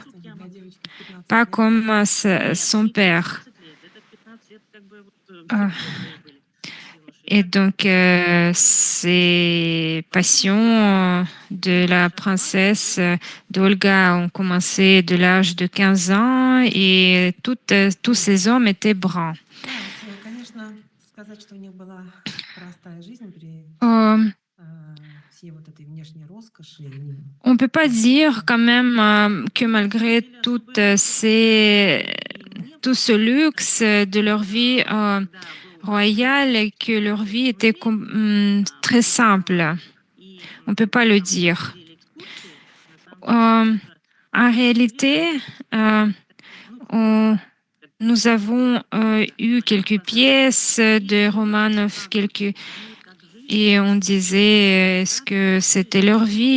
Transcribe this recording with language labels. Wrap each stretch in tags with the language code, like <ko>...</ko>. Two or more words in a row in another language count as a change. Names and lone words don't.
<fr>Pas comme son père. Et donc, ces passions de la princesse d'Olga ont commencé de l'âge de 15 ans et tous ces hommes étaient bruns.</fr> <ru>Да, конечно, сказать, что у них была простая жизнь при Euh, всей вот этой внешней роскоши. И,</ru> <fr>on ne peut pas dire quand même que malgré tout ce luxe de leur vie royale, que leur vie était très simple. On ne peut pas le dire. En réalité, nous avons eu quelques pièces de Romanov, et on disait est-ce que c'était leur vie?</fr>